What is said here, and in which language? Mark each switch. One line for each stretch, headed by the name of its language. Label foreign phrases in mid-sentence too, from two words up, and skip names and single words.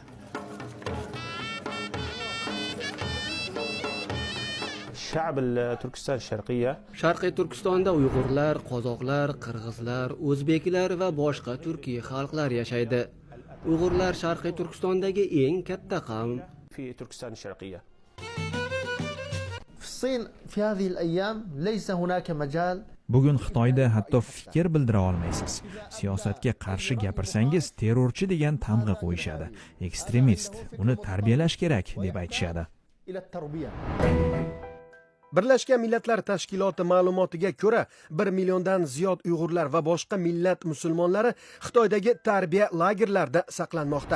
Uzbek: Sharqiy Turkistonda Uyg'urlar, qozoqlar, qirg'izlar, o'zbeklar va boshqa turkiy xalqlar yashaydi. Uyg'urlar Sharqiy Turkistondagi eng katta qavm.
Arabic: في تركستان الشرقية. في الصين في هذه الأيام ليس هناك مجال.
Uzbek: Bugun Xitoyda hatto fikr bildira olmaysiz. Siyosatga qarshi gapirsangiz terrorchi degan tamg'a qo'yishadi. Ekstremist, uni tarbiyalash kerak deb aytishadi. Birlashgan Millatlar Tashkiloti ma'lumotiga ko'ra, 1 milliondan ziyod Uyg'urlar va boshqa millat musulmonlari Xitoydagi tarbiya lagerlarida saqlanmoqda.